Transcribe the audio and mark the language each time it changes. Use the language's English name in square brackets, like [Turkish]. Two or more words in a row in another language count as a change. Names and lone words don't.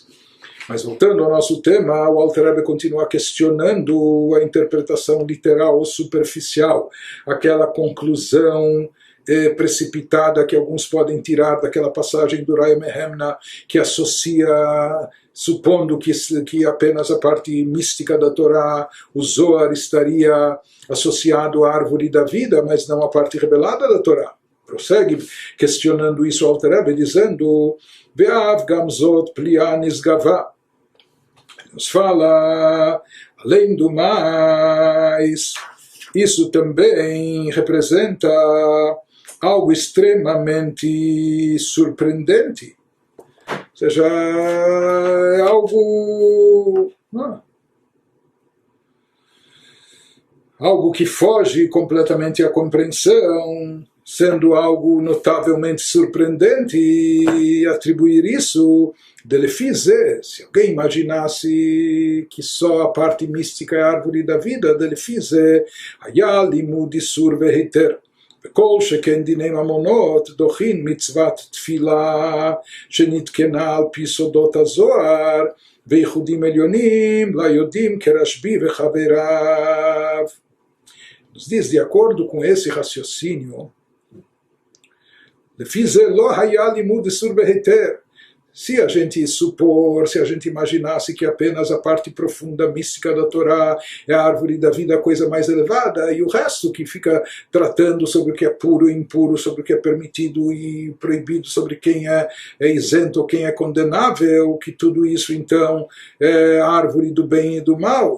[Portuguese] Mas voltando ao nosso tema, o Alter Rebbe continua questionando a interpretação literal ou superficial, aquela conclusão precipitada que alguns podem tirar daquela passagem do Raya Mehemna, que associa, supondo que apenas a parte mística da Torá, o Zohar, estaria associado à árvore da vida, mas não à parte revelada da Torá. Prossegue questionando isso o Alter Rebbe, dizendo: [Hebrew] ואף גם זאת פליאה נשגבה. [Portuguese] Nos fala, além do mais, isso também representa algo extremamente surpreendente. Ou seja, é algo que foge completamente à compreensão, sendo algo notavelmente surpreendente, e atribuir isso, se alguém imaginasse que só a parte mística é a árvore da vida, [Hebrew] היה לימוד איסור והיתר. וכל שכן דיני ממונות דוחין מצוות תפילה שנתקנה על פי סודות הזוהר וייחודים עליונים ליודעים כרשב"י וחבריו. [Portuguese] Nos diz, de acordo com esse raciocínio, [Hebrew] לפי זה לא היה לימוד איסור והיתר. [Portuguese] Se a gente supor, se a gente imaginasse que apenas a parte profunda, mística da Torá é a árvore da vida, a coisa mais elevada, e o resto que fica tratando sobre o que é puro e impuro, sobre o que é permitido e proibido, sobre quem é isento ou quem é condenável, que tudo isso então é a árvore do bem e do mal.